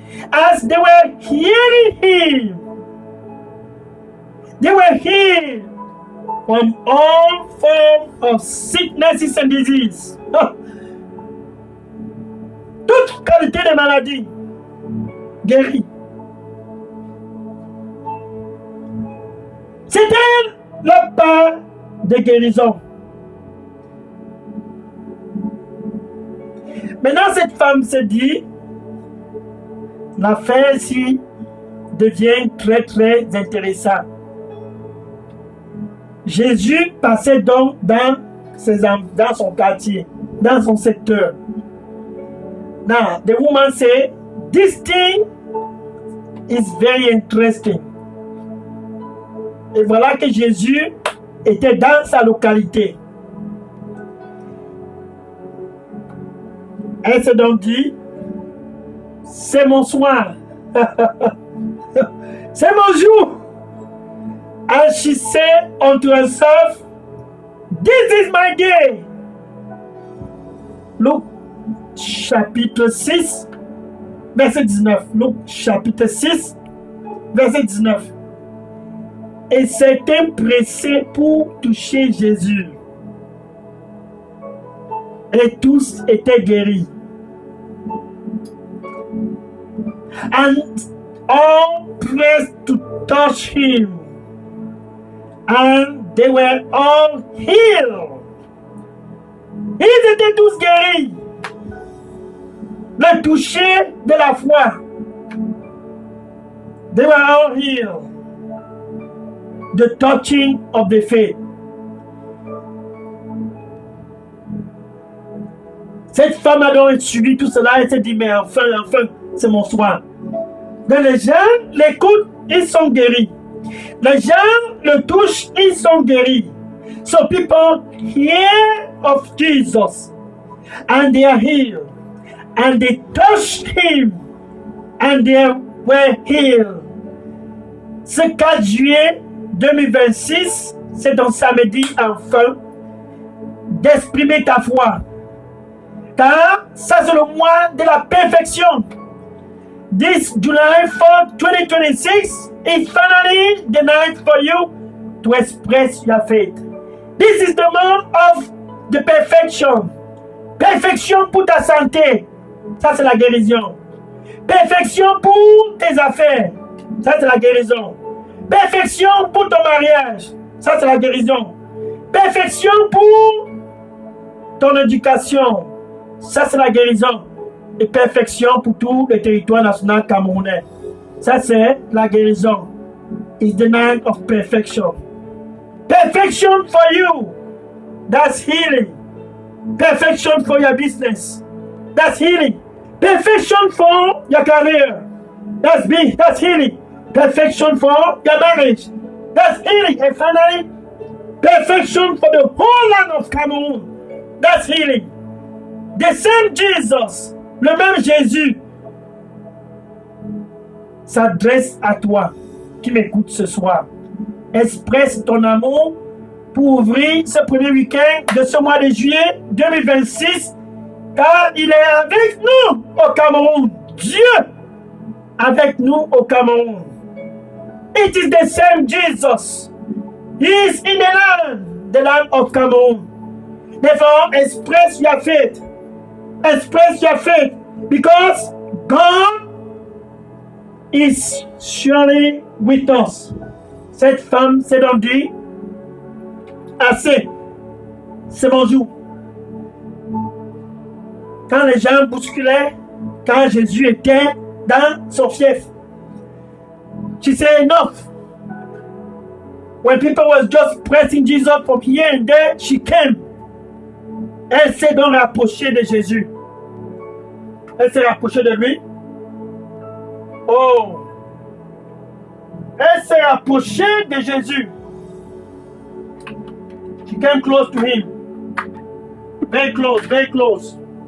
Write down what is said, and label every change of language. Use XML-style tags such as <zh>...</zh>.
<en>As they were hearing him, they were healed from all forms of sicknesses and disease.</en> <fr>Toute qualité de maladie guérie. C'était le pas de guérison. Maintenant, cette femme se dit, l'affaire ici devient très très intéressante. Jésus passait donc dans son quartier, dans son secteur.</fr> <en>Now, the woman said, this thing is very interesting.</en> <fr>Et voilà que Jésus était dans sa localité. Elle s'est donc dit, c'est mon soir. C'est mon jour.</fr> <en>And she said unto herself, this is my day.</en> <fr>Luc chapitre 6, verset 19. Luc chapitre 6, verset 19. Et s'est empressé pour toucher Jésus. Et tous étaient guéris.</fr> <en>And all pressed to touch him. And they were all healed.</en> <fr>Ils étaient tous guéris. Le toucher de la foi.</fr> <en>They were all healed. The touching of the faith.</en> <fr>Cette femme a donc suivi tout cela et s'est dit, mais enfin, c'est mon soir. Donc les gens l'écoutent, ils sont guéris. Les gens le touchent, ils sont guéris.</fr> <en>So people hear of Jesus and they are healed. And they touched him and they were healed.</en> <fr>Ce 4 juillet 2026, c'est donc samedi enfin d'exprimer ta foi. Car ça c'est le mois de la perfection.</fr> <en>This July 4th, 2026 is finally the night for you to express your faith. This is the month of the perfection.</en> <fr>Perfection pour ta santé. Ça c'est la guérison. Perfection pour tes affaires. Ça c'est la guérison. Perfection pour ton mariage. Ça c'est la guérison. Perfection pour ton éducation. Ça c'est la guérison. Et perfection pour tout le territoire national camerounais. Ça c'est la guérison.</fr> <en>It's the night of perfection. Perfection for you. That's healing. Perfection for your business. That's healing. Perfection for your career. That's healing. Perfection for your marriage. That's healing. And finally, perfection for the whole land of Cameroon. That's healing. The same Jesus,</en> <fr>le même Jésus, s'adresse à toi qui m'écoute ce soir. Expresse ton amour pour ouvrir ce premier week-end de ce mois de juillet 2026, car il est avec nous au Cameroun. Dieu avec nous au Cameroun.</fr> <en>It is the same Jesus. He is in the land of Cameroon. Therefore, express your faith. Express your faith, because God is surely with us.</en> <fr>Cette femme s'est donc dit, assez, c'est mon jour. Quand les gens bousculaient, quand Jésus était dans son fief,</fr> <en>she said enough. When people was just pressing Jesus from here and there, she came.</en> <fr>Elle s'est donc rapprochée de Jésus. Elle s'est rapprochée de lui. Oh! Elle s'est rapprochée de Jésus.</fr> <en>She came close to him. Very close, very close.</en>